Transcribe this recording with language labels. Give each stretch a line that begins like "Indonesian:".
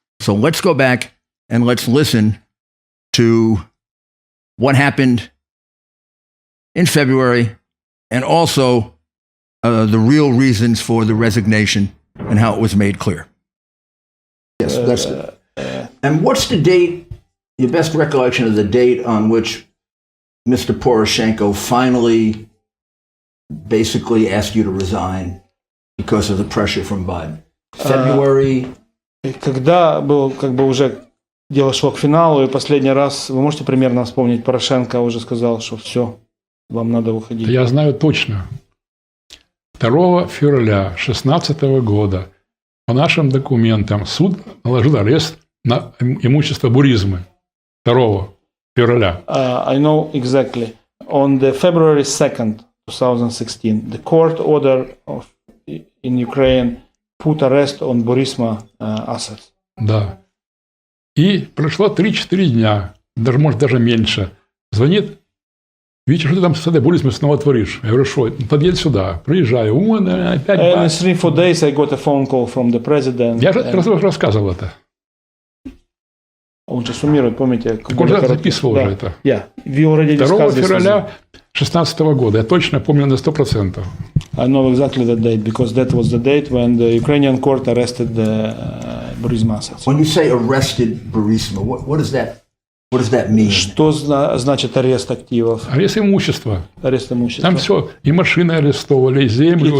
English: So let's go back and let's listen to what happened in February, and also the real reasons for the resignation and how it was made clear. Yes, that's good. And what's the date, your best recollection of the date on which Mr. Poroshenko finally basically asked you to resign because of the pressure from Biden? February?
Russian: Когда был уже дело шло к финалу, и последний раз, вы можете примерно вспомнить, Порошенко уже сказал, что все, вам надо уходить? Я знаю точно. 2 февраля 2016 года по нашим документам суд наложил арест на имущество Буризмы. 2 февраля.
English: I know exactly. On the February 2nd, 2016, the court order in Ukraine put arrest on Burisma assets.
Russian: Да. И прошло 3-4 дня, может, даже меньше. Звонит: Витя, что ты там с этой Бурисмой снова творишь? Я говорю: что? Подъедь сюда. Приезжаю. Опять...
English: And in 3-4 days I got a phone call from the president.
Russian: Я рассказывал это. Он же суммирует, помните? Так он же записывал уже это. 2 февраля 2016 года. Я точно помню на 100%.
English: I know exactly that date, because that was the date when the Ukrainian court arrested the Burisma assets. When you say arrested Burisma, what does that mean?
Russian: Что значит арест активов? Арест имущества. Арест имущества. Там все. И машины арестовали, и землю.